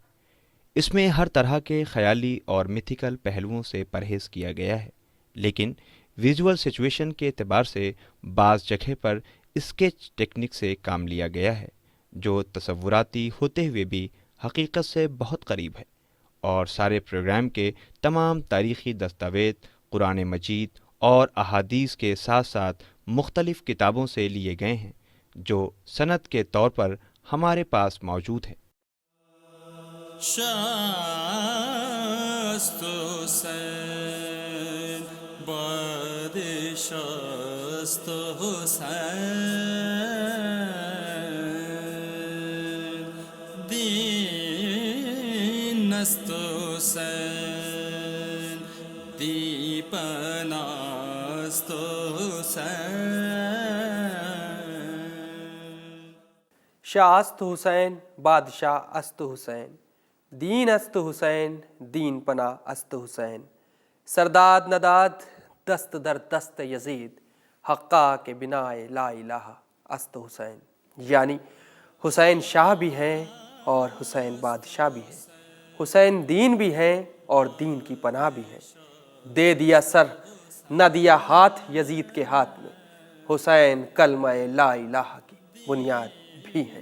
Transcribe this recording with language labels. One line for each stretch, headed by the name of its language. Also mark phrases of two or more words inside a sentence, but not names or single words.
Urdu: اس میں ہر طرح کے خیالی اور میتھیکل پہلوؤں سے پرہیز کیا گیا ہے، لیکن ویژول سچویشن کے اعتبار سے بعض جگہ پر اسکیچ ٹیکنک سے کام لیا گیا ہے، جو تصوراتی ہوتے ہوئے بھی حقیقت سے بہت قریب ہے۔ اور سارے پروگرام کے تمام تاریخی دستاویز قرآن مجید اور احادیث کے ساتھ ساتھ مختلف کتابوں سے لیے گئے ہیں، جو سند کے طور پر ہمارے پاس موجود ہے۔
Persian: شست حسین بادشاست حسین دین است حسین دیپناست حسین شاہ است حسین بادشاہ است حسین دین است حسین دین پناہ است حسین سرداد نداد دست در دست یزید حقا کے بنائے لا الہ است حسین،
Urdu: یعنی حسین شاہ بھی ہیں اور حسین بادشاہ بھی ہیں، حسین دین بھی ہیں اور دین کی پناہ بھی ہیں۔ دے دیا سر نہ دیا ہاتھ یزید کے ہاتھ میں، حسین کلمہ لا الہ کی بنیاد بھی ہے۔